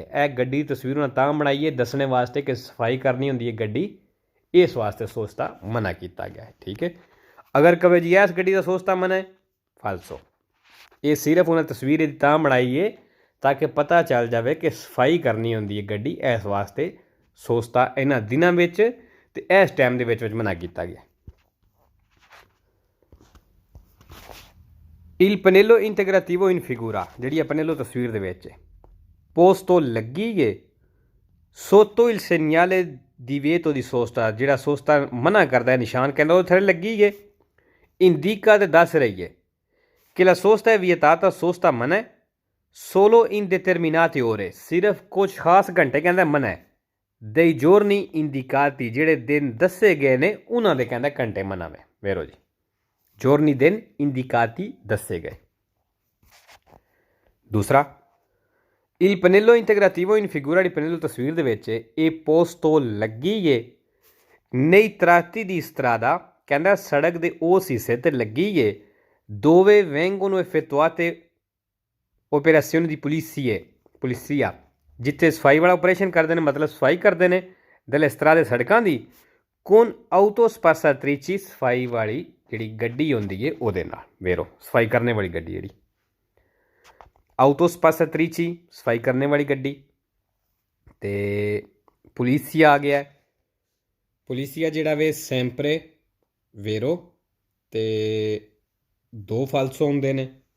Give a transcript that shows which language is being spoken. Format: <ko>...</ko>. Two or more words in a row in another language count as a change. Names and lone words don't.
<pa>ਇਹ ਗੱਡੀ ਦੀ ਤਸਵੀਰ ਉਹਨਾਂ ਤਾਂ ਬਣਾਈ ਹੈ ਦੱਸਣੇ ਵਾਸਤੇ ਕਿ ਸਫਾਈ ਕਰਨੀ ਹੁੰਦੀ ਹੈ ਗੱਡੀ, ਇਸ ਵਾਸਤੇ ਸੋਸਤਾ ਮਨਾ ਕੀਤਾ ਗਿਆ ਹੈ। ਠੀਕ ਹੈ, ਅਗਰ ਕਵੇ ਜੀ ਇਸ ਗੱਡੀ ਦਾ ਸੋਸਤਾ ਮਨਾ ਹੈ, ਫਾਲਸੋ। ਇਹ ਸਿਰਫ ਉਹਨਾਂ ਤਸਵੀਰ ਦੀ ਤਾਂ ਬਣਾਈ ਹੈ ਤਾਂ ਕਿ ਪਤਾ ਚੱਲ ਜਾਵੇ ਕਿ ਸਫਾਈ ਕਰਨੀ ਹੁੰਦੀ ਹੈ ਗੱਡੀ, ਇਸ ਵਾਸਤੇ ਸੋਸਤਾ ਇਹਨਾਂ ਦਿਨਾਂ ਵਿੱਚ ਤੇ ਇਸ ਟਾਈਮ ਦੇ ਵਿੱਚ ਮਨਾ ਕੀਤਾ ਗਿਆ।</pa> <it>Il pannello integrativo in figura,</it> <pa>ਜਿਹੜੀ ਪਨੇਲੋ ਤਸਵੀਰ ਦੇ ਵਿੱਚ ਪੋਸਟੋ ਲੱਗੀ ਹੈ</pa> <it>sotto il segnale divieto di sosta,</it> <pa>ਜਿਹੜਾ ਸੋਸਤਾ ਮਨਾ ਕਰਦਾ ਹੈ ਨਿਸ਼ਾਨ ਕਹਿੰਦਾ ਉਹ ਥੱਲੇ ਲੱਗੀ ਹੈ। ਇੰਡੀਕਾ ਤੇ ਦੱਸ ਰਹੀ ਹੈ ਕਿ</pa> <it>la sosta è vietata,</it> <pa>sosta ਮਨਾ ਹੈ,</pa> <it>solo in determinate ore,</it> <pa>ਸਿਰਫ ਕੁਝ ਖਾਸ ਘੰਟੇ ਕਹਿੰਦਾ ਮਨਾ ਹੈ,</pa> <it>dei giorni indicati,</it> <pa>ਜਿਹੜੇ ਦਿਨ ਦੱਸੇ ਗਏ ਨੇ ਉਹਨਾਂ ਦੇ ਕਹਿੰਦਾ ਘੰਟੇ ਮਨਾ ਵੇ। ਵੇਰੋ ਜੀ, giorni ਦਿਨ indicati ਦੱਸੇ ਗਏ। ਦੂਸਰਾ,</pa> <it>il pannello integrativo in figura di pannello</it> <pa>ਤਸਵੀਰ ਦੇ ਵਿੱਚ ਇਹ ਪੋਸਟੋ ਲੱਗੀ ਹੈ</pa> <it>nei tratti di strada,</it> <pa>ਕਹਿੰਦਾ ਸੜਕ ਦੇ ਉਸ ਹਿੱਸੇ ਤੇ ਲੱਗੀ ਹੈ</pa> <it>dove vengono effettuate operazioni di polizia,</it> <pa>ਜਿੱਥੇ ਸਫਾਈ ਵਾਲਾ ਆਪਰੇਸ਼ਨ ਕਰਦੇ ਨੇ, ਮਤਲਬ ਸਫਾਈ ਕਰਦੇ ਨੇ</pa> <it>delle strade</it> <pa>ਸੜਕਾਂ ਦੀ,</pa> <it>con autospazzatrici,</it> <pa>ਸਫਾਈ ਵਾਲੀ ਜਿਹੜੀ ਗੱਡੀ ਹੁੰਦੀ ਹੈ ਉਹਦੇ ਨਾਲ। ਵੇਰੋ ਸਫਾਈ ਕਰਨੇ ਵਾਲੀ ਗੱਡੀ ਜਿਹੜੀ autospazzatrici, ਸਫਾਈ ਕਰਨੇ ਵਾਲੀ ਗੱਡੀ। ਤੇ ਪੁਲਿਸੀਆ ਆ ਗਿਆ। ਪੁਲਿਸੀਆ ਜਿਹੜਾ ਵੇ</pa> <it>sempre vero</it> <pa>ਤੇ 2 ਫਾਲਸੋ ਹੁੰਦੇ ਨੇ।</pa>